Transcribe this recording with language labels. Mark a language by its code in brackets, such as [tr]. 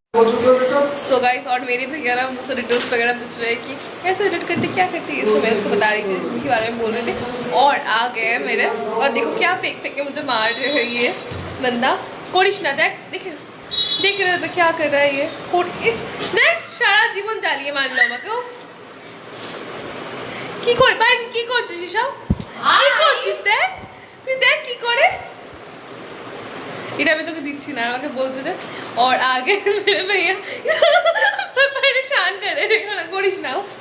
[hi] So guys, और मेरे भैया ना मुझसे डिटेल्स वगैरह पूछ रहे हैं कि कैसे एडिट करते क्या करते, ये सब मैं उसको बता रही थी, उनके बारे में बोल रहे थे। और आ गए मेरे, और देखो क्या फेंक फेंक के मुझे मार रहे है ये बंदा। कोरिश ना देख देख रहे हो तो क्या कर रहा है ये, देख सारा जीवन [bn] জ্বালিয়ে মারলো আমাকে। কি কর ভাই, কি করছিস সব, কি করছিস দেখ, তুই দেখ কি করে। এটা আমি তোকে দিচ্ছি না, আমাকে বলতে দে। [hi] और आगे मेरे भैया परेशान कर रहे, देखो ना करिस ना।